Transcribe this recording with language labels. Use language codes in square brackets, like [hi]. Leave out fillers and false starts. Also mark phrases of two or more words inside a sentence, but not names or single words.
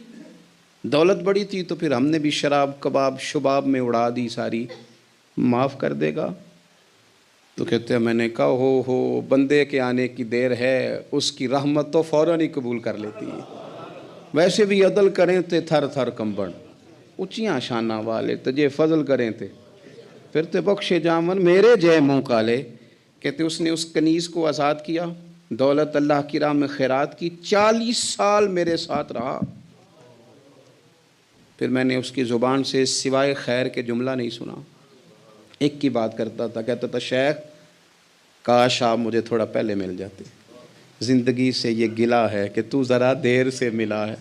[ur] دولت بڑی تھی تو پھر ہم نے بھی شراب کباب شباب میں اڑا دی ساری، معاف کر دے گا. تو کہتے ہیں میں نے کہا ہو بندے کے آنے کی دیر ہے، اس کی رحمت تو فوراً ہی قبول کر لیتی ہے. ویسے بھی [pa] عدل کریں تے تھر تھر کمبن، اونچیاں شانہ والے تجھے فضل کریں تے پھر تے بخشے جامن میرے جے منہ کالے. [ur] کہتے اس نے اس کنیز کو آزاد کیا، دولت اللہ کی راہ میں خیرات کی. 40 سال میرے ساتھ رہا. پھر میں نے اس کی زبان سے سوائے خیر کے جملہ نہیں سنا. ایک کی بات کرتا تھا، کہتا تھا شیخ کاش آپ مجھے تھوڑا پہلے مل جاتے، زندگی سے یہ گلا ہے کہ تو ذرا دیر سے ملا ہے.